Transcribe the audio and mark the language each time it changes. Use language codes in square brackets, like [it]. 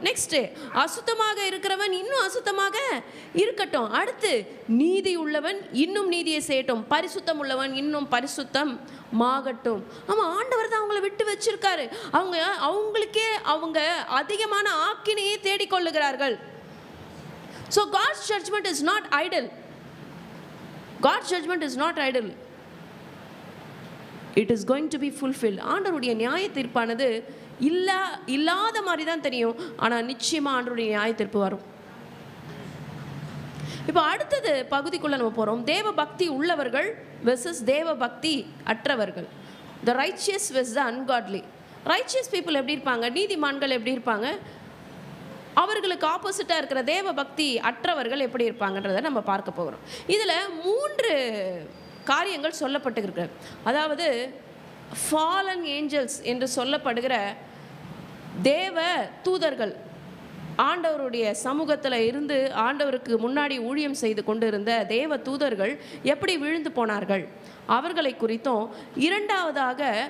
[ta] Next, அசுத்தமாக இருக்கிறவன் இன்னும் அசுத்தமாக இருக்கட்டும். அடுத்து, நீதி உள்ளவன் இன்னும் நீதியை செய்யட்டும், பரிசுத்தம் உள்ளவன் இன்னும் பரிசுத்தம் மாகட்டும். ஆமாம், ஆண்டவர் தான் அவங்கள விட்டு வச்சிருக்காரு. அவங்களுக்கே அவங்க அதிகமான ஆக்கினையை தேடிக்கொள்ளுகிறார்கள். [en] So God's judgment is not idle. God's judgment is not idle. It is going to be fulfilled. [ta] ஆண்டவருடைய நியாய தீர்ப்பானது இல்லாத மாதிரி தான் தெரியும், ஆனால் நிச்சயமாக ஆண்டவருடைய நியாய தீர்ப்பு வரும். இப்போ அடுத்தது பகுதிக்குள்ளே நம்ம போகிறோம். தேவ பக்தி உள்ளவர்கள் வெர்சஸ் தேவ பக்தி அற்றவர்கள். [en] The righteous versus the ungodly. Righteous people [ta] எப்படி இருப்பாங்க? நீதிமான்கள் எப்படி இருப்பாங்க? அவர்களுக்கு ஆப்போசிட்டாக இருக்கிற தேவ பக்தி அற்றவர்கள் எப்படி இருப்பாங்கன்றதை நம்ம பார்க்க போகிறோம். இதில் 3 காரியங்கள் சொல்லப்பட்டிருக்கு. அதாவது ஃபாலன் ஏஞ்சல்ஸ் என்று சொல்லப்படுகிற தேவ தூதர்கள், ஆண்டவருடைய சமூகத்தில் இருந்து ஆண்டவருக்கு முன்னாடி ஊழியம் செய்து கொண்டு இருந்த தேவ தூதர்கள் எப்படி விழுந்து போனார்கள் அவர்களை குறித்தும், இரண்டாவதாக